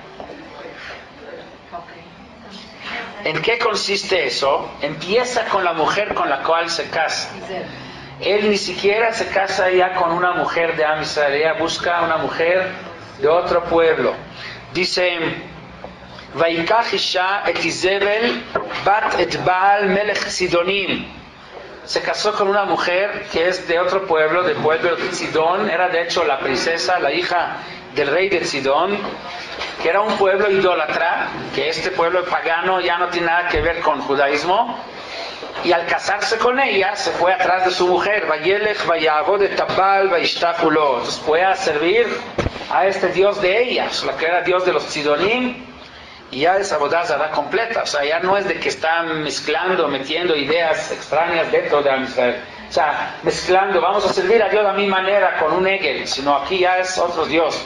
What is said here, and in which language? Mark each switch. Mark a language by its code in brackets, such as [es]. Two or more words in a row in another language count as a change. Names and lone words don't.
[es] ¿En qué consiste eso? Empieza con la mujer con la cual se casa. Él ni siquiera se casa ya con una mujer de [he] עם ישראל, [es] ella busca una mujer de otro pueblo. Dice, [he] ויקח אשה את איזבל בת את בעל מלך צידנים. [es] Se casó con una mujer que es de otro pueblo, del pueblo de Sidón. Era de hecho la princesa, la hija del rey de Sidón, que era un pueblo idólatra, que este pueblo pagano ya no tiene nada que ver con judaísmo. Y al casarse con ella, se fue atrás de su mujer. [he] וילך ויעבד את בעל וישתחו לו. [es] Entonces fue a servir a este dios de ellas, la que era dios de los Sidonim, y ya es [he] עבודה זרה [es] completa. O sea, ya no es de que están mezclando, metiendo ideas extrañas dentro de [he] עם ישראל. [es] O sea, mezclando, vamos a servir a Dios a mi manera con un Egel, sino aquí ya es otro dios.